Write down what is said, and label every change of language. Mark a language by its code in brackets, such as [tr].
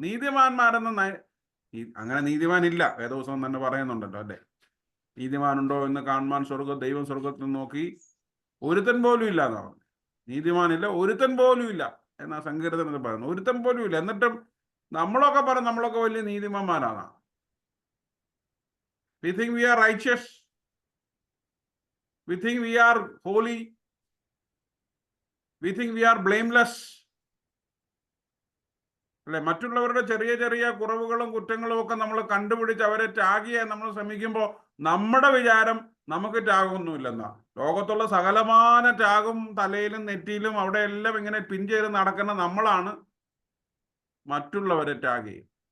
[ml] നീതിമാന്മാരെന്ന് അങ്ങനെ നീതിമാനില്ല, വേദപുസ്തകം തന്നെ പറയുന്നുണ്ടല്ലോ, അല്ലേ? നീതിമാനുണ്ടോ എന്ന് കാണുവാൻ ദൈവം സ്വർഗത്തിൽ നോക്കി ഒരുത്തൻ പോലും ഇല്ല എന്നാ പറഞ്ഞു. നീതിമാനില്ല, ഒരുത്തൻ പോലും ഇല്ല എന്നാ സങ്കീർത്തനത്തിൽ പറയുന്നു. ഒരുത്തൻ പോലും ഇല്ല. എന്നിട്ടും നമ്മളൊക്കെ വലിയ നീതിമാന്മാരാണ്. [en] We think we are righteous. We think we are holy. We think we are blameless. [ml] അല്ലെ? മറ്റുള്ളവരുടെ ചെറിയ ചെറിയ കുറവുകളും കുറ്റങ്ങളും ഒക്കെ നമ്മൾ കണ്ടുപിടിച്ച് അവരെ ടാഗ് ചെയ്യാൻ നമ്മൾ ശ്രമിക്കുമ്പോൾ നമ്മുടെ വിചാരം നമുക്ക് ടാഗൊന്നുമില്ലെന്നാ. ലോകത്തുള്ള സകലമാന ടാഗും തലയിലും നെറ്റിയിലും അവിടെ എല്ലാം ഇങ്ങനെ പിൻ ചെയ്ത് നടക്കുന്ന നമ്മളാണ് മറ്റുള്ളവരെ ടാഗ് ചെയ്യും.